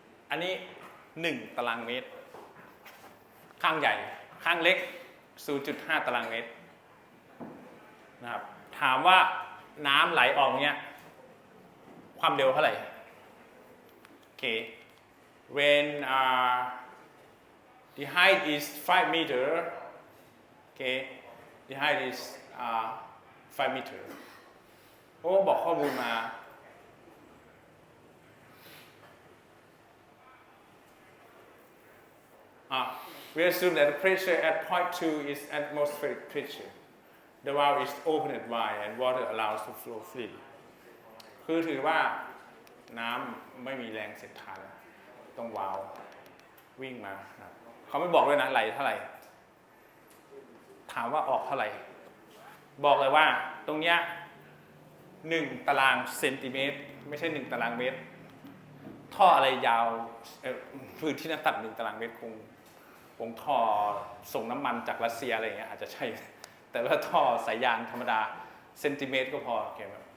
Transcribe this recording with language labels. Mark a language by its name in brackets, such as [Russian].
[Thai] อันนี้1 ตารางเมตรข้างใหญ่ข้างเล็ก 0.5 ตารางเมตรนะครับถามว่าน้ำไหลออกเนี้ยความเร็วเท่าไหร่ [English] Okay, when the height is 5 meter, okay, the height is 5 meter. [Thai] โอ้บอกข้อมูลมา [English] we assume that the pressure at point 2 is atmospheric pressure. The valve is opened wide and water allows to flow freely. [Thai] คือถือว่าน้ำไม่มีแรงเสียดทาน ต้องวาล์ววิ่งมานะครับเขาไม่บอกด้วยนะไหลเท่าไหร่ถามว่าออกเท่าไหร่บอกเลยว่าตรงเนี้ย1 ตารางเซนติเมตรไม่ใช่1 ตารางเมตรท่ออะไรยาวพื้นที่น้ำตัด1 ตารางเมตรคงท่อส่งน้ำมันจากรัสเซียอะไรอย่างเงี้ยอาจจะใช่แต่ว่าท่อสายยางธรรมดาเซนติเมตรก็พอโอเคไหม